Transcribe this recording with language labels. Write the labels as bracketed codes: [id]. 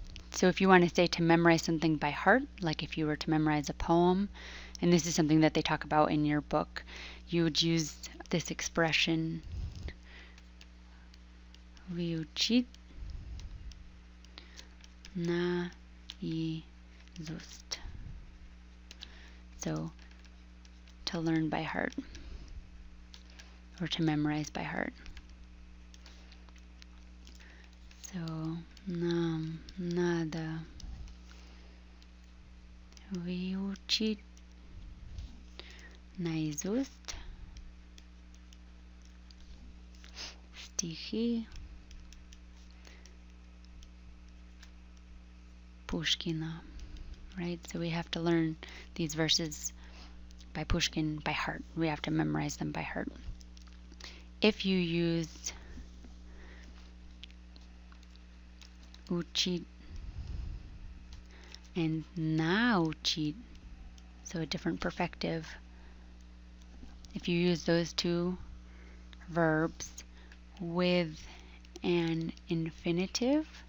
[en] So if you want to say to memorize something by heart, like if you were to memorize a poem, and this is something that they talk about in your book, you would use this expression, [ru] vyuchit naizust. [en] So to learn by heart, or to memorize by heart. [ru] So нам надо выучить наизусть стихи Pushkina, right? [en] So we have to learn these verses by Pushkin by heart. We have to memorize them by heart. If you use uchit and nauchit, so a different perfective, if you use those two verbs with an infinitive,